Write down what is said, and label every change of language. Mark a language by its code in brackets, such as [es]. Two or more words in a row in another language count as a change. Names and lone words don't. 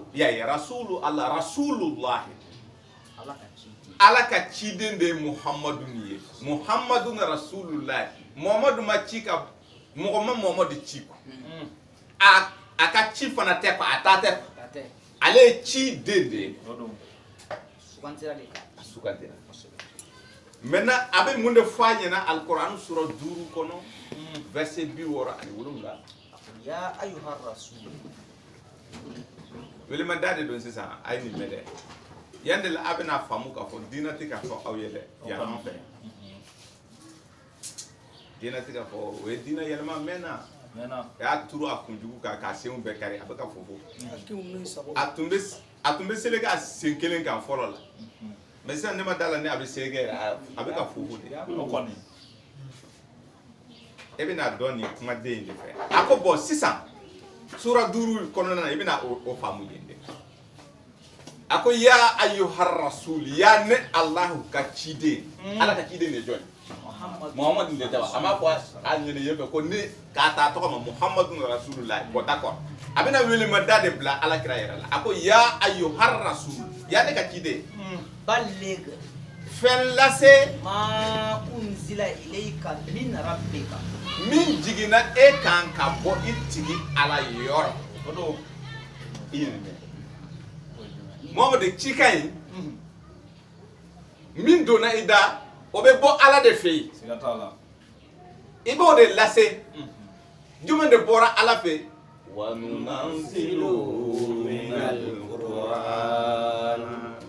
[bm] y'a ye [ar] Rasulu Allah Rasulullahi [bm] Ala ka ciden de ye Muhammadun ye [ar] Muhammadun Rasulullahi [bm] Muhammadu ma ci ka mɔgɔ ma Muhammadu ci quoi a ka ci fana tɛ quoi a ta tɛ ale ye ciden de ye a sugantira. Maintenant a bɛ mun de fɔ a ɲɛna Alikuranɛ sura 5 kɔnɔ verset 67. [ar] Ya ayyuhar rasul. [bm] Welemada de don sisan a ye nin mɛn dɛ yan de la a bɛna faamu k'a fɔ diinɛ tɛ ka fɔ aw ye dɛ yan an fɛ diinɛ tɛ ka fɔ o ye diinɛ yɛlɛma mɛnna a y'a turu a kunjugu kan k'a senw bɛɛ kari a bɛ ka fofo a tun bɛ seleke a sen kelen kan fɔlɔ la. Mais sisan ne ma d'a la ni a bɛ seleke a bɛ ka fofo de e bɛna dɔn nin kumaden in de fɛ a ko bon sisan sura 5 kɔnɔna na I bɛna o faamu yen de a ko [ar] ya ayyuhar rasul [bm] ya ne Allahu ka ciden Ala ka ciden de jɔn Muhammadu de tɛ wa a m'a fɔ a ɲinɛ yen fɛ ko ne k'a ta tɔgɔ ma [ar] Muhammadun Rasulullah [bm] bon d'accord a bɛna welemada de bila Ala kira yɛrɛ la a ko [ar] ya ayyuhar rasul [bm] ya ne ka ciden balligh fɛn lase [ar] ma unzila ilayka min rabbika [bm] min jiginna e kan ka bɔ I tigi Ala yɔrɔ o don I ye nin mɛn Muhamadu cikan in min donna I da o bɛ bɔ Ala de fɛ yen I b'o de lase jumɛn de bɔra Ala fɛ wa [ar] nunazzilu minal Qur'an